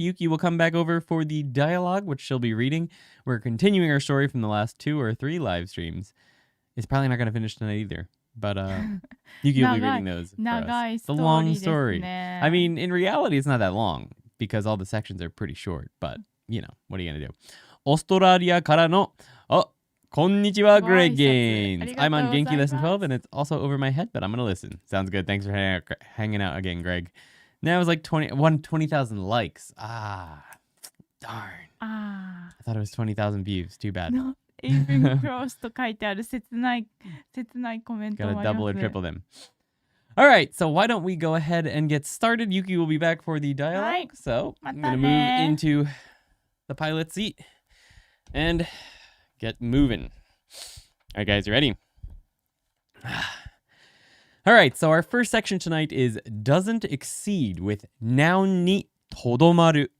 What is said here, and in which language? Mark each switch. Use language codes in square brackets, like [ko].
[en] Yuki will come back over for the dialogue, which she'll be reading. We're continuing our story from the last 2 or 3 live streams. It's probably not going to finish tonight either. But Yuki will be reading those for us. The long story. I mean, in reality, it's not that long because all the sections are pretty short. But, what are you going to do? [ja] オーストラリアからの、こんにちは, Greg Gaines. [en] I'm on Genki Lesson 12, and it's also over my head, but I'm going to listen. Sounds good. Thanks for hanging out again, Greg. Now it was like 20,000 likes. Darn. I thought it was 20,000 views. Too bad. No, even close [ja] と書いてある切ないコメントもあります。 [en] Gotta double or triple them. All right, so why don't we go ahead and get started? Yuki will be back for the dialogue. So I'm going to move into the pilot seat and get moving. All right, guys, you ready? All right, so our first section tonight is doesn't exceed with noun ni todomaru.